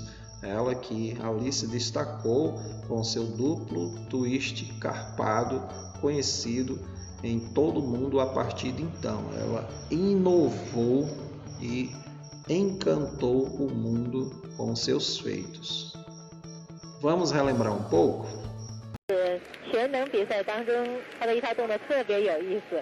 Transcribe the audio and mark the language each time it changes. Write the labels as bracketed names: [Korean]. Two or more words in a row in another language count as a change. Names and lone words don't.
[Portuguese] Ela que ali se destacou com seu duplo twist carpado, conhecido em todo o mundo a partir de então. Ela inovou e encantou o mundo com seus feitos. Vamos relembrar um pouco? [Chinese] 全能比赛当中，他的一套动作特别有意思。